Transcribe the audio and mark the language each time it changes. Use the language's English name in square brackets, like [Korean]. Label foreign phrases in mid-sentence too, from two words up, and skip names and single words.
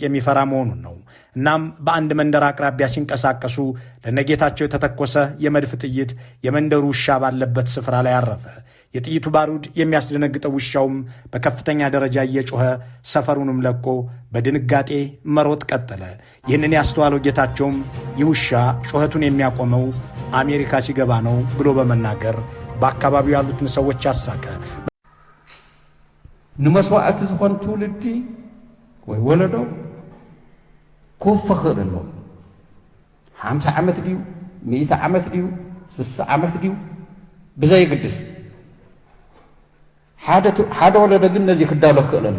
[Amharic] የሚፈራ መሆኑን ነው። እናም በአንድ መንደር አቅራቢያ ሲንቀሳቀሱ ለነጌታቸው የተተኮሰ የመድፍ ጥይት የመንደሩ ውሻ ባለበት ስፍራ ላይ አረፈ። የጥይቱ ባሩድ የሚያስደነግጠው ውሻውም በከፍተኛ ደረጃ እየጮኸ ሰፈሩንም ለቆ በድንጋጤ መሮጥ ቀጠለ። ይህንን ያስተዋለው ጌታቸውም ይህ ውሻ ጩኸቱን የሚያቆመው አሜሪካ ሲገባ ነው ብሎ በመናገር በአካባቢው ያሉትን ሰዎች አሳቀ። [Tigrinya] ንመስዋዕቲ ዝኾን ትውልዲ ወይ ወለዶ ክውፍኽር ኣሎ 50 ዓመት ድዩ 100 ዓመት ድዩ 60 ዓመት ድዩ ብዘይግድስ ሓደ ወለዶ ግን ነዚ ክዳሎ ክእል ኣሎ።